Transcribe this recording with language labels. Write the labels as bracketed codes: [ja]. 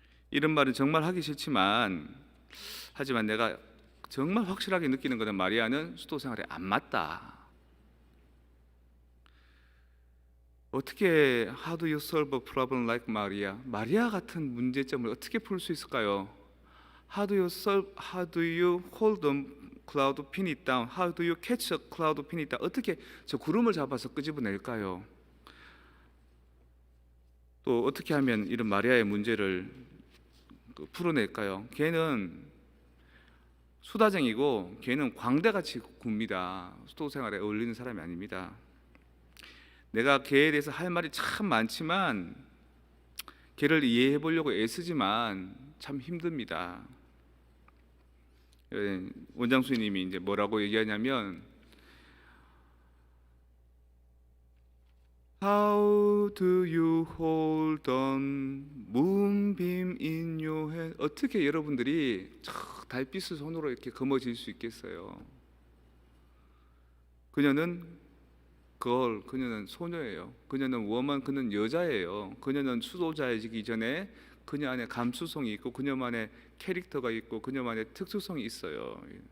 [ko] 이런 말은 정말 하기 싫지만, 하지만 내가 정말 확실하게 느끼는 것은 마리아는 수도 생활에 안 맞다. 어떻게 [en] how do you solve a problem like Maria? [ko] 마리아 같은 문제점을 어떻게 풀 수 있을까요? [en] How do you hold the cloud, pin it down? How do you catch a cloud, pin it down? [ko] 어떻게 저 구름을 잡아서 끄집어낼까요? 또 어떻게 하면 이런 마리아의 문제를 풀어낼까요? 걔는 수다쟁이고 걔는 광대같이 굽니다. 수도 생활에 어울리는 사람이 아닙니다. 내가 걔에 대해서 할 말이 참 많지만, 걔를 이해해 보려고 애쓰지만 참 힘듭니다. 원장 수님이 이제 뭐라고 얘기하냐면, [en] How do you hold on moonbeam in your hand? [ko] 어떻게 여러분들이 달빛을 손으로 이렇게 거머쥘 수 있겠어요? 그녀는 소녀예요. 그녀는 워먼, 그는 여자예요. 그녀는 수도자이기 전에 그녀 안에 감수성이 있고, 그녀만의 캐릭터가 있고, 그녀만의 특수성이 있어요.